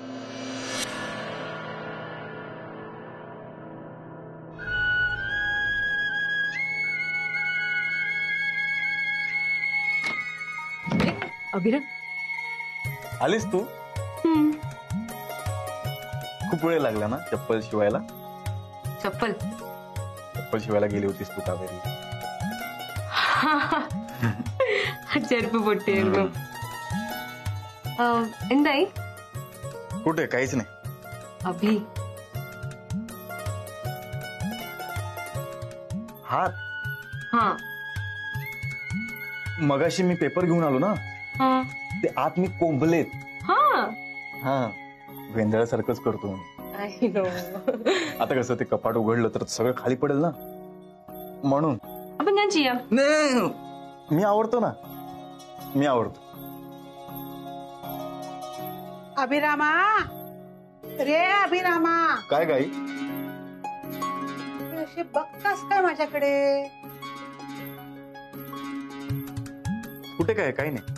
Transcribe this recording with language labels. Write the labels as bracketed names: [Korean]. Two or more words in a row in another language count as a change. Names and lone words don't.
[Marathi] अभिराम आलीस तू? खूप वेळ लागला ना चप्पल शिवायला. चप्पल शिवायला गेली होतीस तू कावेरी. [Malayalam] ചെരുപ്പ് പൊട്ടിയായിരുന്നു. എന്തായി? [Marathi] कुठे? काहीच नाही. अभि हात. हा मगाशी मी पेपर घेऊन आलो ना, हा ते आत मी कोंबलेत. हा हा, वेंदळासारखंच करतो. आता कसं ते कपाट उघडलं तर सगळं खाली पडेल ना, म्हणून. [Malayalam] അപ്പൊ ഞാൻ ചെയ്യാം. [Marathi] मी आवडतो ना, मी आवडतो. अभिरामा, रे अभिरामा, काय गाई? अशी बघतास काय माझ्याकडे? कुठे काय? काही नाही.